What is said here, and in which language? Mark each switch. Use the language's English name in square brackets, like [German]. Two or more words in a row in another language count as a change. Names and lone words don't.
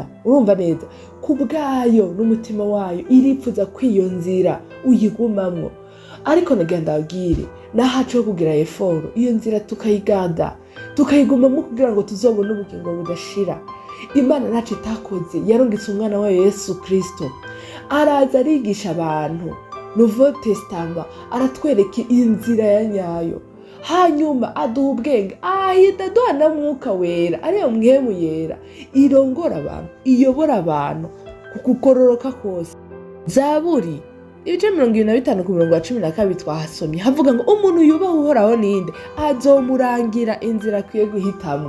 [Rundi] Urumva neza kubwayo n'umutima wayo iripfuza kw'iyo nzira uyigumamwo. Ariko nagenda abwire nahaco kugira eforo iyo nzira tukayiganda tukayigumamo kugira ngo tuzobone ubugingo budashira. Imana ntaco itakoze, yarungitse umwana wayo Yesu Kristo, araza arigisha abantu Nouveau Testament, aratwereka inzira ya nyayo, hanyuma aduha ubwenge, ahita aduha na mwuka wera ariyo mwemu yera, irongora abantu, iyobora abantu kukukororoka kose. Zaburi ibice 25 ku murongo wa 12 twahasomye havuga ngo umuntu yubaha uhoraho ninde, azomurangira inzira akwiye guhitamwo.